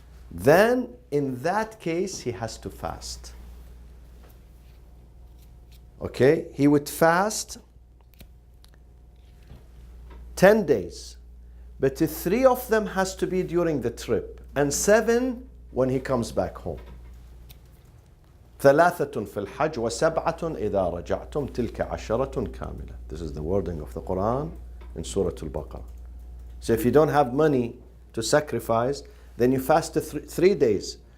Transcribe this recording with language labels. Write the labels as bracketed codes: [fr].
[en] Then, in that case, he has to fast. Okay? He would fast 10 days. But 3 of them has to be during the trip, and 7 when he comes back home. [ar] ثلاثة في الحج وسبعة إذا رجعتم تلك عشرة كاملة. [en] This is the wording of the Quran in Surah Al-Baqarah. So if you don't have money to sacrifice, then you fast 3 days.